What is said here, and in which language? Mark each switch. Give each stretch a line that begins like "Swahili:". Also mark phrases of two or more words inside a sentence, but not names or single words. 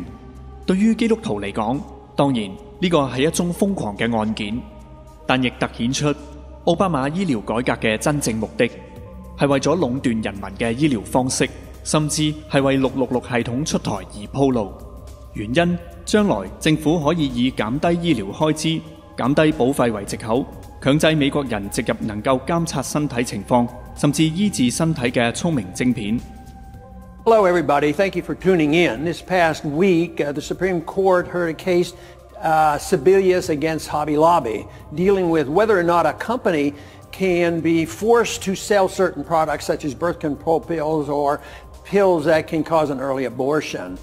Cantonese: 對於基督徒嚟講，當然呢個係一宗瘋狂嘅案件，但亦突顯出奧巴馬醫療改革嘅真正目的係為咗壟斷人民嘅醫療方式，甚至係為666系統出台而鋪路。原因將來政府可以以減低醫療開支、減低保費為藉口，強制美國人植入能夠監察身體情況，甚至醫治身體嘅聰明晶片。
English: Hello, everybody. Thank you for tuning in. This past week, the Supreme Court heard a case, Sebelius against Hobby Lobby, dealing with whether or not a company can be forced to sell certain products, such as birth control pills or pills that can cause an early abortion.